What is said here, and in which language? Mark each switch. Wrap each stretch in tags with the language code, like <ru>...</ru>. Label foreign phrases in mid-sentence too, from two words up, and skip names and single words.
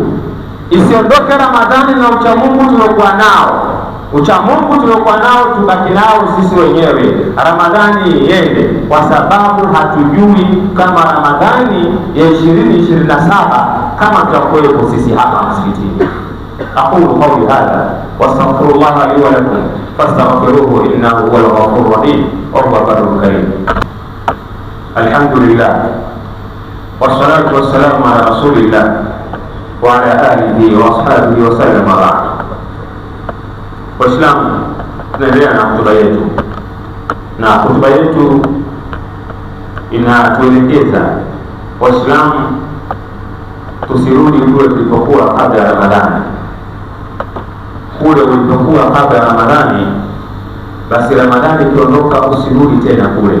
<sw>Isiondoke Ramadhani na uchamungu tuliokuwa nao. Uchamungu tuliokuwa nao tubaki nao sisi wenyewe. Ramadhani iende, kwa sababu hatujui kama Ramadhani ya 2027 kama tutakuwepo sisi hapa msikitini.</sw> <ar>أقول قولي هذا وأستغفر الله لي ولكم فاستغفروه إنه هو الغفور الرحيم وهو البر الكريم. الحمد لله والصلاة والسلام على رسول الله وعلى آله وأصحابه وسلم.</ar> <sw>Waislamu, tunaendelea na hotuba yetu, na hotuba yetu inatuelekeza Waislamu tusirudi kule tulipokuwa kabla ya Ramadhani. Kule ulipokuwa kabla ya Ramadhani, basi Ramadhani ikiondoka usirudi tena kule.</sw>